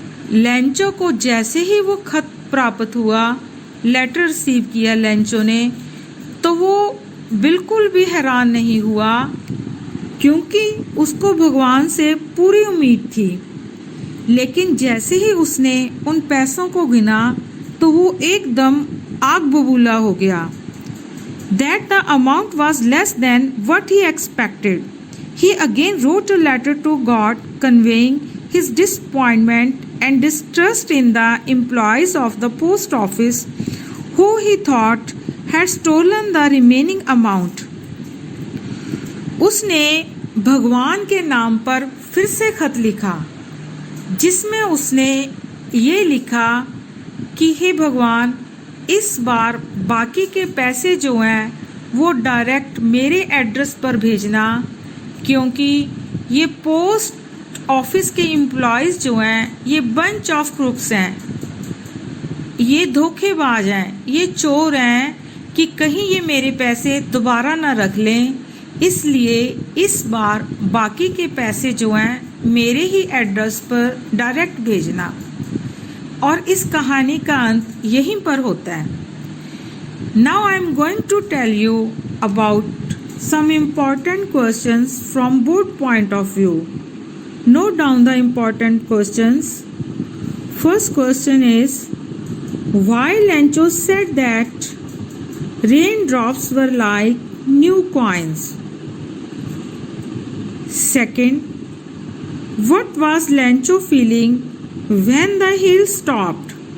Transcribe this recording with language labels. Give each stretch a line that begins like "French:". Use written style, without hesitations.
Hindi: Lencho को जैसे ही वो खत प्राप्त हुआ, लेटर रिसीव किया लेंचो ने, तो वो बिल्कुल भी हैरान नहीं हुआ, क्योंकि उसको भगवान से पूरी उम्मीद थी। लेकिन जैसे ही उसने उन पैसों को गिना तो वो एकदम आग बबूला हो गया।
English: That the amount was less than what he expected. He again wrote a letter to God conveying his disappointment and distrust in the employees of the post office who he thought had stolen the remaining amount.
Hindi: उसने भगवान के नाम पर फिर से खत लिखा, जिसमें उसने ये लिखा कि हे भगवान, इस बार बाकी के पैसे जो हैं वो डायरेक्ट मेरे एड्रेस पर भेजना, क्योंकि ये पोस्ट ऑफिस के एम्प्लॉयज़ जो हैं ये
English: bunch of crooks
Hindi: हैं, ये धोखेबाज हैं, ये चोर हैं कि कहीं ये मेरे पैसे दोबारा ना रख लें। इसलिए इस बार बाकी के पैसे जो हैं मेरे ही एड्रेस पर डायरेक्ट भेजना। और इस कहानी का अंत यहीं पर होता है।
English: Now I am going to tell you about some important questions from both point of view. Note down the important questions. First question is, why Lencho said that Raindrops were like new coins. Second, what was Lancho feeling when the hill stopped?